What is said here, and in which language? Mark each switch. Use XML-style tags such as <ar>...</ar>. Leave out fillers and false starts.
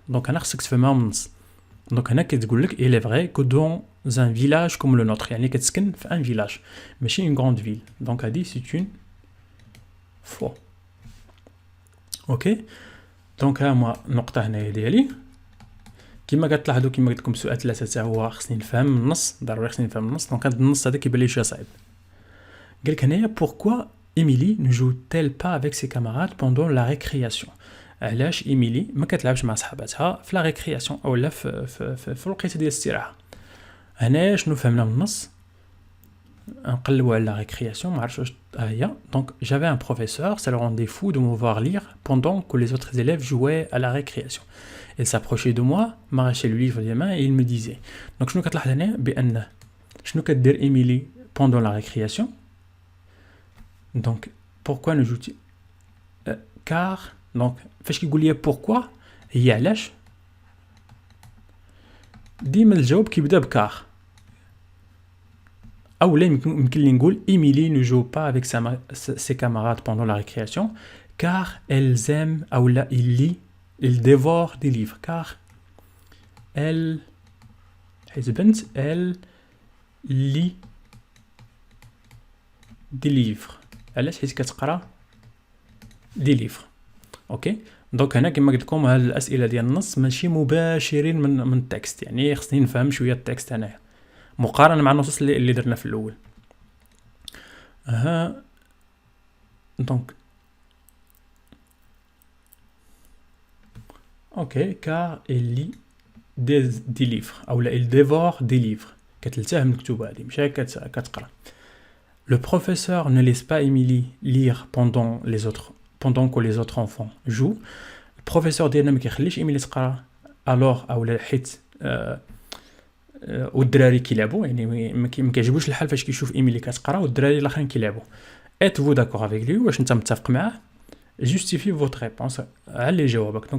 <ar>دونك هنا خصك تفهمها من النص. دونك هنا كتقول لك الي فري كون دون ان فيلاج كوم لو نوتر، يعني كتسكن في ان فيلاج ماشي ان غروند فيل. دونك هادي سي اون فو. اوكي. دونك ها هما النقطه هنايا ديالي. كما كتلاحظوا كما قلت لكم سؤال 3 حتى هو خصني نفهم النص، ضروري خصني نفهم النص. دونك هذا النص هذا كيبان لي شويه صعيب. قالك هنايا بوركوا</ar> <fr>ايميلي ne joue-t-elle pas avec ses camarades pendant la récréation.</fr> <ar>علاش ايميلي ما كتلعبش مع صحاباتها في لا ريكرياسيون اولا في الوقيته ديال الاستراحه. هنا شنو فهمنا من النص؟ نقلبوا على لا ريكرياسيون، ما عرفتش واش هي.</ar> <fr>دونك j'avais un professeur, ça le rendait fou de me voir lire pendant que les autres élèves jouaient à la récréation. Il s'approchait de moi, m'arrachait le livre des mains et il me disait.</fr> <ar>Donc شنو كتلاحظ هنا بان شنو كدير ايميلي</ar> <fr>pendant la récréation. Donc pourquoi ne joue-t-il car donc</fr> <ar>فاش كيقول لي pourquoi هي علاش، ديما الجواب كيبدا بكار. او لا يمكن لي نقول ايميلي</ar> <fr>ne joue pas avec ses camarades pendant la récréation car elles aiment او لا il dévore des livres car elle</fr> <ar>حيت بنت</ar> <fr>elle lit des livres.</fr> <ar>علاش؟ حيت كتقرا دي ليفر. اوكي. دونك هنا كما قلت لكم هاد الاسئله ديال النص ماشي مباشرين من التكست، يعني خصني نفهم شويه التكست هنايا مقارنه مع النصوص اللي درنا في الاول. دونك اوكي كار</ar> <fr>il lit des livres</fr> <ar>او لا</ar> <fr>il dévore des livres،</fr> <ar>كتلتهم الكتب هذه ماشي كتقرا.</ar> <fr>Le professeur ne laisse pas Émilie lire pendant que les autres enfants jouent.</fr> <ar>Le professeur ديالنا ما كيخليش إيميلي تقرا alors اولا حيت والدراري كيلعبوا، يعني ما كيعجبوش الحال فاش كيشوف إيميلي كتقرا والدراري الاخرين كيلعبوا.</ar> <fr>Êtes-vous d'accord avec lui؟</fr> <ar>واش انت متفق معاه؟</ar> <fr>Justifie votre réponse،</fr> <ar>علي جوابك.</ar>